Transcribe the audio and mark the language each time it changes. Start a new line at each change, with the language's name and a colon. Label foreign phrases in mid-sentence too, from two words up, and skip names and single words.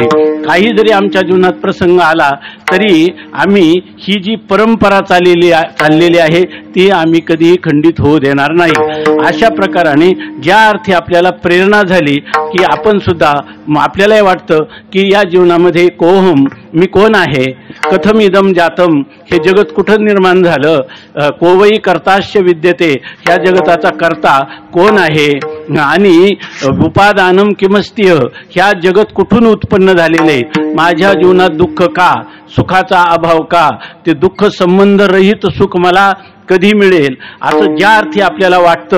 Marathi: काही जरी आमच्या जीवनात प्रसंग आला तरी आम्ही ही जी परंपरा चाललेली आहे ती आम्ही कधीही खंडित होऊ देणार नाही. अशा प्रकाराने ज्या अर्थी आपल्याला प्रेरणा झाली की आपण सुद्धा, आपल्यालाही वाटतं की या जीवनामध्ये कोहम, मी कोण आहे,
Sanskrit: कथम इदम जातम,
Marathi: हे जगत कुठं निर्माण झालं,
Sanskrit: कोवई कर्ताश्य विद्यते,
Marathi: ह्या जगताचा कर्ता कोण आहे आणि
Sanskrit: उपादानम किमस्तीय,
Marathi: ह्या जगत कुठून उत्पन्न झालेले, माझ्या जीवनात दुःख का, सुखाचा अभाव का, ते दुःख संबंध रहित सुख मला कधी मिळेल, असं ज्या अर्थी आपल्याला वाटतं.